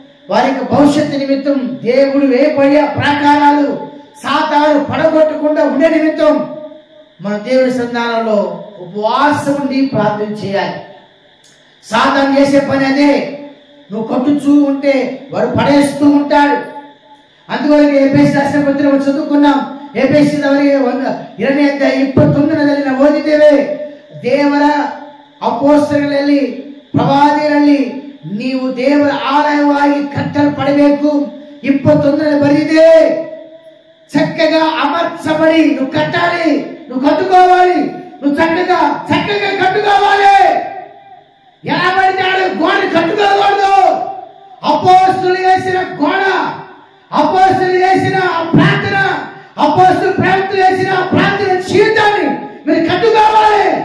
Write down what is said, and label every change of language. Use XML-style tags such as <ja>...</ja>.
<te>వారి యొక్క భవిష్యత్తు నిమిత్తం దేవుడు వేయబడే ప్రాకారాలు సాతాను పడగొట్టకుండా ఉండే నిమిత్తం మన దేవుని సంధానంలో ఉపవాసం ఉండి ప్రార్థన చేయాలి. సాతాను చేసే పని అదే. నువ్వు కొట్టుచూ ఉంటే వాడు పడేస్తూ ఉంటాడు. అందువల్ల ఎఫెసీ రాసిన పత్రిక చదువుకున్నాం. ఎఫెసీ 20:29</te> <kn>ಓದಿದ್ದೇವೆ. ದೇವರ ಅಪೊಸ್ತಲರಲ್ಲಿ ಪ್ರವಾದಿಗಳಲ್ಲಿ ನೀವು ದೇವರ ಆಲಯವಾಗಿ ಕಟ್ಟಲ್ಪಡಬೇಕು. 21 ಬರೆದಿದೆ.</kn> <te>చక్కగా అమర్చబడి నువ్వు కట్టాలి, నువ్వు కట్టుకోవాలి, నువ్వు చక్కగా కట్టుకోవాలి. ఎలా పడితే గోడ కట్టుకోకూడదు. అపోస్తులు చేసిన గోడ, అపోస్తులు చేసిన ప్రార్థన, అపోస్తులు ప్రవక్తలు చేసిన ప్రార్థన జీవితాన్ని మీరు కట్టుకోవాలి.</te>